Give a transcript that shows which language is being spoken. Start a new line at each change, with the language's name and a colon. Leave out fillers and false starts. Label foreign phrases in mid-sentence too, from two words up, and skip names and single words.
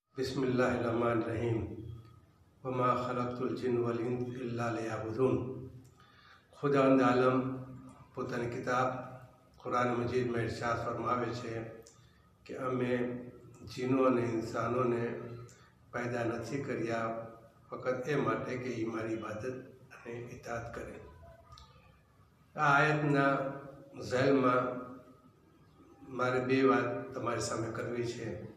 Arabic: بسم الله الرحمن الرحيم وما خلقت الجن والإنس إلا ليعبدون.
Urdu: خداوند عالم
Gujarati: પોતાની કિતાબ કુરાન મજીદમાં ઇરશાદ ફરમાવે છે કે અમે જીનો અને ઇન્સાનોને પેદા નથી કર્યા ફક્ત એ માટે કે એ મારી ઇબાદત અને ઇતાત કરે। આ આયતના ઝેલમાં મારે બે વાત તમારી સામે કરવી છે।